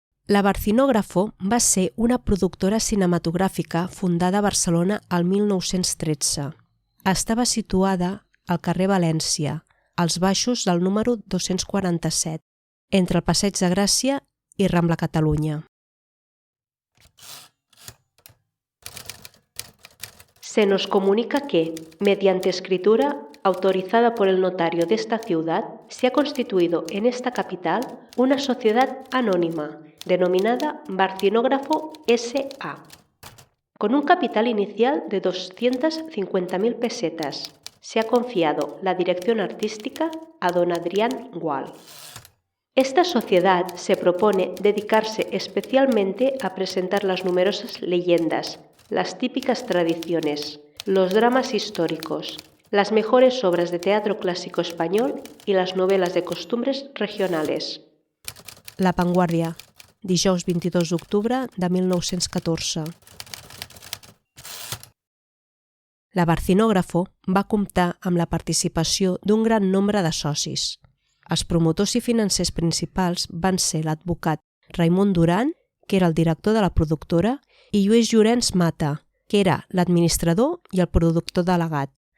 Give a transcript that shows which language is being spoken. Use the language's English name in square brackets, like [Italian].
[Catalan] La Barcinógrafo va ser una productora cinematogràfica fundada a Barcelona el 1913. Estava situada al carrer València, als baixos del número 247, entre el Passeig de Gràcia y Rambla Cataluña. [Spanish] Se nos comunica que, mediante escritura autorizada por el notario de esta ciudad, se ha constituido en esta capital una sociedad anónima denominada Barcinógrafo S.A., con un capital inicial de 250.000 pesetas. Se ha confiado la dirección artística a don Adrián Gual. Esta sociedad se propone dedicarse especialmente a presentar las numerosas leyendas, las típicas tradiciones, los dramas históricos, las mejores obras de teatro clásico español y las novelas de costumbres regionales. [Catalan] La Vanguardia, dijous 22 d'octubre de 1914. La Barcinógrafo va comptar amb la participació d'un gran nombre de socis. Els promotors i financers principals van ser l'advocat Raimon Duran, que era el director de la productora, i Lluís Llorenç Mata, que era l'administrador i el productor delegat.